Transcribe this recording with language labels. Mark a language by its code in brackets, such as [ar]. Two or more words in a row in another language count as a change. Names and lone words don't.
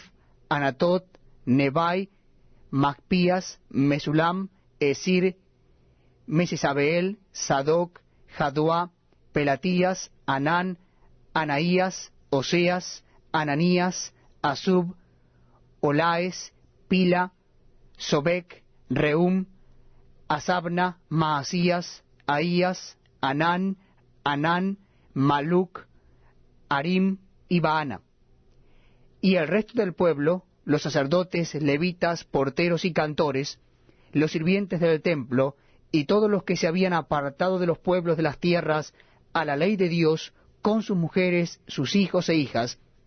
[es] Anatot, Nebai, Macpías, Mesulam, Esir, Mesesabeel, Sadoc, Jaduá, Pelatías, Anán, Anaías, Oseas, Ananías, Asub, Olaes, Pila, Sobek, Reum, Asabna, Maasías, Ahías, Anán, Maluc, Harim y Baana. Y el resto del pueblo, los sacerdotes, levitas, porteros y cantores, los sirvientes del templo, y todos los que se habían apartado de los pueblos de las tierras a la ley de Dios, con sus mujeres, sus hijos e hijas,